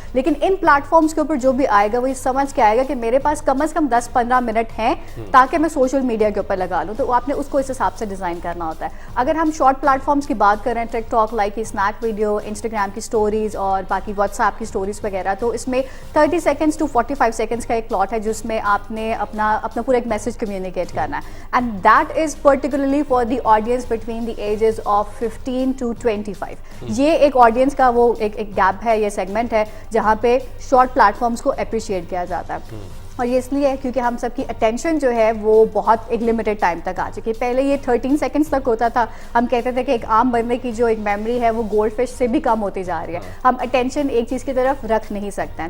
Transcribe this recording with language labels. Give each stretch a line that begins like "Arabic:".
Urdu: لیکن ان plate forms کے اوپر جو بھی آئے گا وہ یہ سمجھ کے آئے گا کہ میرے پاس کم از کم 10-15 منٹ ہیں تاکہ میں سوشل میڈیا کے اوپر لگا لوں. تو آپ نے اس کو اس حساب سے ڈیزائن کرنا ہوتا ہے. اگر ہم شارٹ پلیٹ فارمس کی بات کریں, ٹک talk, like I, snack video, Instagram کی اسٹوریز اور باقی واٹس ایپ کی اسٹوریز وغیرہ, تو اس میں 30 سیکنڈس ٹو 45 سیکنڈس کا ایک پلاٹ ہے جس میں آپ نے اپنا پورا ایک میسج کمیونیکیٹ کرنا ہے.
English: And that is particularly for the audience between the ages of 15 to 25.
Urdu: یہ ایک آڈینس کا وہ ایک گیپ ہے, یہ سیگمنٹ ہے جہاں پہ شارٹ پلیٹ فارمس کو اپریشیٹ کیا جاتا ہے. اور یہ اس لیے ہے کیونکہ ہم سب کی اٹینشن جو ہے وہ بہت ایک لمیٹڈ ٹائم تک آ چکی ہے. پہلے یہ 13 سیکنڈس تک ہوتا تھا. ہم کہتے تھے کہ ایک عام بندے کی جو ایک میموری ہے وہ گولڈ فش سے بھی کم ہوتی جا رہی ہے, ہم اٹینشن ایک چیز کی طرف رکھ نہیں سکتے ہیں.